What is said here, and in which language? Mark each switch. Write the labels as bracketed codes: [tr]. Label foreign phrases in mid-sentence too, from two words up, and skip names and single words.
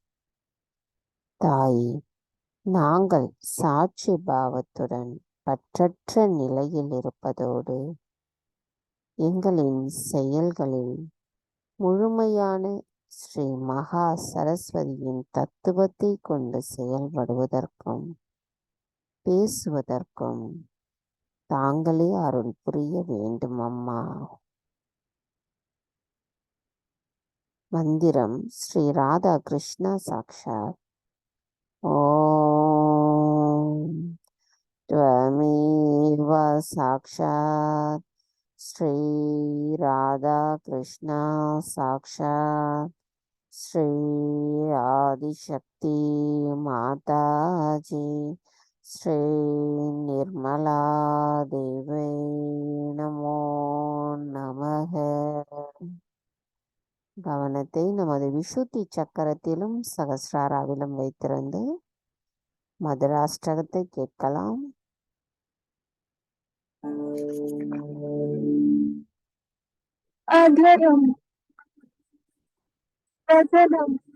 [ta] தாய், நாங்கள் சாட்சி பாவத்துடன் பற்றற்ற நிலையில் இருப்பதோடு எங்களின் செயல்களில் முழுமையான ஸ்ரீ மகா சரஸ்வதியின் தத்துவத்தை கொண்டு செயல்படுவதற்கும் பேசுவதற்கும் தாங்களே அருள் புரிய வேண்டும் அம்மா. மந்திரம் ஸ்ரீ ராதா கிருஷ்ணா சாக்ஷாத். [sa] ஓம் त्वमेव साक्षात् श्री राधा कृष्णा साक्षात् श्री आदिशक्ति माताजी श्री निर्मला देवी नमो नमः. [ta] கவனத்தை நமது விசுத்தி சக்கரத்திலும் சகஸ்ராராவிலும் வைத்திருந்து மதுராஷ்டகத்தை கேட்கலாம். [sa] अधरं अधरं